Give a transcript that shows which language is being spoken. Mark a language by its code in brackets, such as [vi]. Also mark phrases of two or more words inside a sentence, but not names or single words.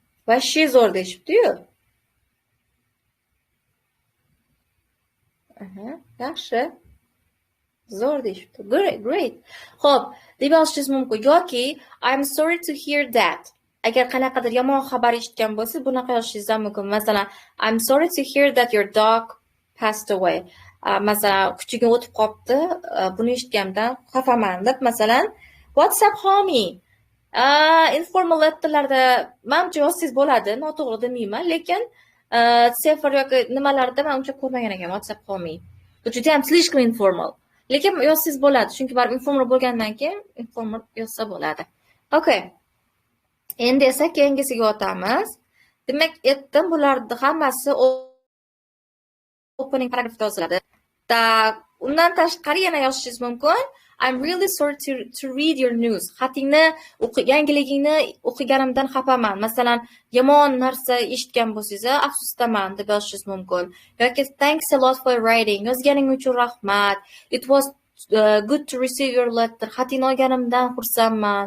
[uz] Vashshi zo'r deyishibdi-yu. Yaxshi. Zo'r deyishibdi. Great. Xo'p, deb yozishingiz mumkin yoki [en] I'm sorry to hear that. [uz] Agar qanaqadir yomon xabar eshitgan bo'lsa, bunaqa yozishingiz ham mumkin. Masalan, [en] I'm sorry to hear that your dog passed away. [uz] Masalan, kuchiga o'tib qopti, buni eshitganimdan xafaman deb, masalan, [en] WhatsApp homie. [uz] Informal letterlarda menimcha yozsangiz bo'ladi, noto'g'ri demayman, lekin sefar yoki nimalarda men uncha ko'rmagan ekan [en] WhatsApp homie. [uz] Bu juda ham slishkom informal. Lekin yozsangiz bo'ladi, chunki baribir informal bo'lgandan keyin informal yozsa bo'ladi. Okay. Endi esa keyingisiga o'tamiz. Demak, aytdim, bularning hammasi opening paragrafda yoziladi. Undan tashqari yana yozishingiz mumkin. [en] I'm really sorry to read your news. [uz] Xatingni, yangiligingni o'qiganimdan xafaman. Masalan, yomon narsa eshitgan bo'lsangiz, afsusdaman deb yozishingiz mumkin. [en] Yoki thanks a lot for writing. [uz] Yozganing uchun rahmat. [en] It was good to receive your letter. [uz] Xatingni olganimdan xursandman.